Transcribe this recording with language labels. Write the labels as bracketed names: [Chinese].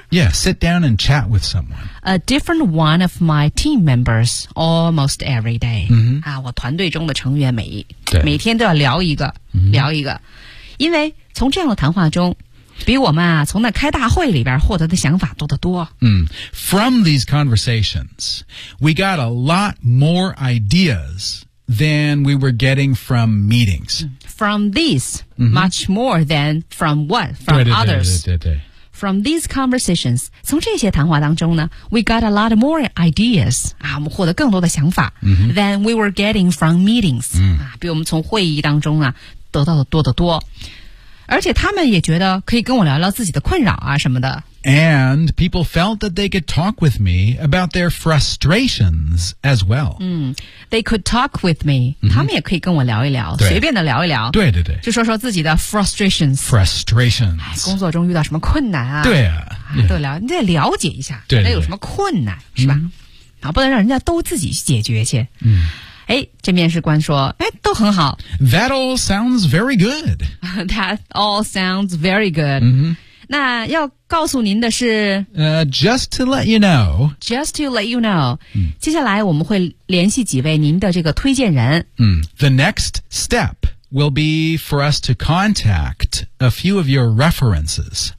[English] ？Yeah， sit down and chat with someone. A different one of my team members almost every day.、 Mm-hmm. [Chinese] 啊，我团队中的成员每天都要聊一个、 mm-hmm. 聊一个，因为从这样的谈话中，比我们啊从那开大会里边获得的想法多得多。嗯、mm. [English] ，From these conversations, we got a lot more ideas than we were getting from meetings. From these,、 mm-hmm. much more than from what from [Chinese] 对对对对 [English] others. [Chinese] 对对对对对 [English] From these conversations, [Chinese] 从这些谈话当中呢 [English] we got a lot more ideas, [Chinese] 啊我们获得更多的想法、 mm-hmm. [English] than we were getting from meetings,、 mm. [Chinese] 啊比我们从会议当中啊得到的多得多。而且他们也觉得可以跟我聊聊自己的困扰啊什么的。 [English] And people felt that they could talk with me about their frustrations as well. They could talk with me. [Chinese] 他们也可以跟我聊一聊，随便的聊一聊。对对对，就说说自己的 frustrations。 [English] Frustrations。 [Chinese] 工作中遇到什么困难啊？对啊，都聊，你得了解一下，对对对，那有什么困难是吧？然后不能让人家都自己去解决去。哎，这面试官说，哎，都很好。 [English] That all sounds very good. That all sounds very good. [Chinese] 那要告诉您的是 [English] just to let you know. Just to let you know. [Chinese] 接下来我们会联系几位您的这个推荐人。 [English] The next step will be for us to contact a few of your references.